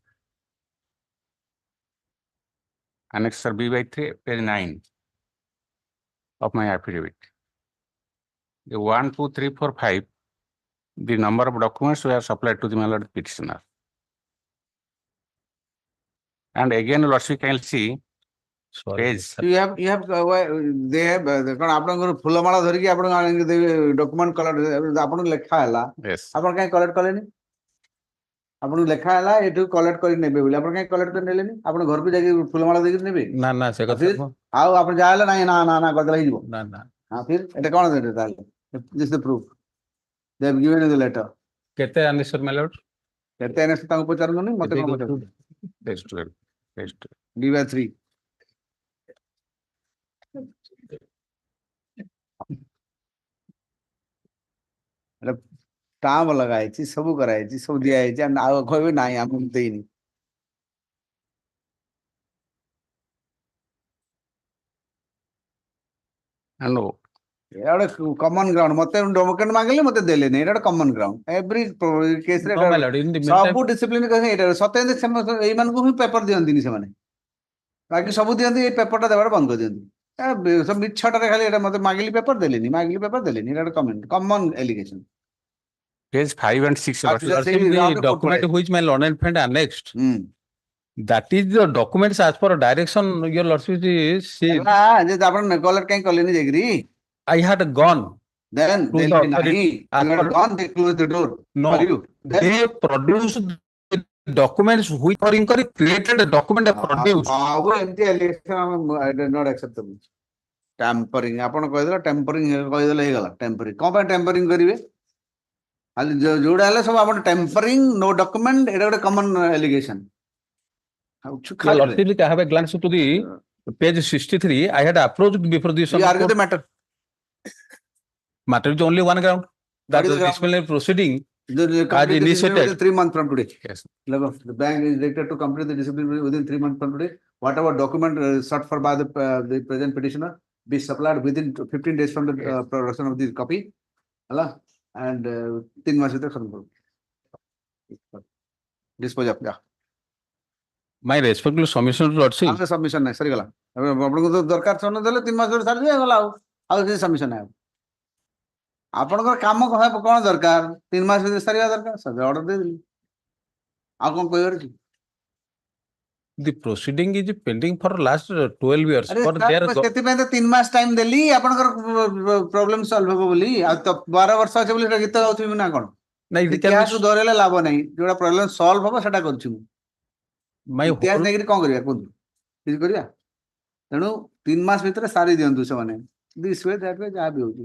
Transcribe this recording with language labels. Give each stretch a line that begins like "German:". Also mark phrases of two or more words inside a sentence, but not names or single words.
English: Annexure B by 3, page 9 of my affidavit. The 1, 2, 3, 4, 5, the number of documents were supplied to the my lord petitioner. And again, lordship can see page. You have they have
Odia: କଣ ଆପଣଙ୍କର ଫୁଲମାଳ ଧରିକି ଆପଣ
English: document collect
Odia: ଆପଣଙ୍କୁ ଲେଖା ହେଲା
English: Yes.
Odia: ଆପଣ କାହିଁ କଲେକ୍ଟ କଲେନି? ଆପଣଙ୍କୁ ଲେଖା ହେଲା ଏଠୁ କଲେକ୍ଟ କରି ନେବେ ବୋଲି ଆପଣ କାହିଁ କଲେକ୍ଟ କରି ନେଲେନି? ଆପଣ ଘରକୁ ଯାଇକି ଫୁଲମାଳ ଦେଇକି ନେବେ? ନା ନା ସେ କଥା ଆଉ ଆପଣ ଯାହା ହେଲେ ନାଇଁ ନା କରିଦେଲେ ହେଇଯିବ। ନା ନା ହଁ ଫିର ଏଟା କଣ ଦେବେ ତାହେଲେ?
English: This is the proof. They have given you the letter.
Odia: କେତେ ଆନେକ୍ସର
English: my lord?
Odia: କେତେ NS ତାଙ୍କୁ ପଚାରନ୍ତୁନି ମତେ କଣ ପଚାରନ୍ତୁ?
English: Page 12. Page 12. D by 3.
Odia: ଷ୍ଟାମ୍ପ ଲଗା ହେଇଛି ସବୁ କରାହେଇଛି ସବୁ ଦିଆ ହେଇଛି ଆଉ କହିବେ ନାହିଁ ଆମକୁ ଦେଇନି। ଏଇଟା ଗୋଟେ
English: common ground
Odia: ମତେ ଡକୁମେଣ୍ଟ ମାଗିଲେ ମତେ ଦେଲେନି ଏଇଟା ଗୋଟେ
English: common ground
Odia: ଏଭ୍ରି କେସରେ ସବୁ ଡିସିପ୍ଲିନ ଏଇଟା ସତ୍ୟ ଏଇମାନଙ୍କୁ ହିଁ ପେପର ଦିଅନ୍ତିନି ସେମାନେ ବାକି ସବୁ ଦିଅନ୍ତି ଏଇ ପେପରଟା ଦେବାର ବନ୍ଦ କରିଦିଅନ୍ତି। ସବୁ ମିଛଟାରେ ଖାଲି ଏଇଟା ମତେ ମାଗିଲି ପେପର ଦେଲେନି ଏଇଟା ଗୋଟେ
English: common allegation. Page 5 and 6. The document which my lord and friend annexed That is the documents as per direction, your lordship is, see,
Odia: ଆପଣ କଲର କାଇଁ କଲେନି ଯାଇକିରି?
English: I had gone. Then To they'll the be nahi. authority, as You had per- gone, they closed the door No, for you. Then they produced the documents which are incorrect, created a document and produced. ଏମିତି allegation I did not acceptable.
Odia: Tampering ଆପଣ କହିଦେଲେ tampering କହିଦେଲେ ହେଇଗଲା tampering କଣ ପାଇଁ tampering କରିବେ? ଖାଲି ଯୋଉଟା ହେଲେ ସବୁ ଆପଣ
English: tampering no document
Odia: ଏଇଟା ଗୋଟେ
English: common allegation. Your lordship, I have a glance to the page 63. I had approached before the You argue the matter. matter is only one ground. That What is the the ground? disciplinary proceeding The complete the discipline initiated. within 3 months from today. Yes. Look, the bank is directed to complete the discipline within 3 months from today. Whatever document sought for by the present petitioner be supplied within 15 days from the production of the copy. Hello? And 3 months with the dispose of. Yeah. My respectful submission to lordship.
Odia: ଆମେ ସବମିଶନ ନାହିଁ ସରିଗଲା ଆପଣଙ୍କୁ ତ ଦରକାର ସନ ଦେଲେ 3 ମାସ ପରେ ଛାଡି ଗଲା ଆଉ କିଛି ସବମିଶନ ନାହିଁ ଆପଣଙ୍କର କାମ କଣ ଦରକାର 3 ମାସ ଭିତରେ ସାରିବା ଦରକାର ସବେ ଅର୍ଡର ଦେଇଦେଲି ଆଉ କଣ କହିବାର ଅଛି?
English: The proceeding is pending for last 12 years. For their
Odia: ସେଥିପାଇଁ ତ 3 ମାସ ଟାଇମ ଦେଲି ଆପଣଙ୍କର
English: problem solve
Odia: ହବ ବୋଲି ଆଉ ତ 12 ବର୍ଷ ଅଛି ବୋଲି ଗୀତ ଗାଉଥିବି ନା କଣ? ନାଇଁ, ଇତିହାସକୁ ଧରେଇଲେ ଲାଭ ନାହିଁ ଯୋଉଟା
English: problem solve
Odia: ହବ ସେଟା କରୁଛି ମୁଁ
English: my
Odia: ଇତିହାସ
English: whole,
Odia: ନେଇକିରି କଣ କରିବା କୁହନ୍ତୁ କିଛି କରିବା ତେଣୁ 3 ମାସ ଭିତରେ ସାରି ଦିଅନ୍ତୁ ସେମାନେ
English: this way that way
Odia: ଯାହା ବି ହଉଛି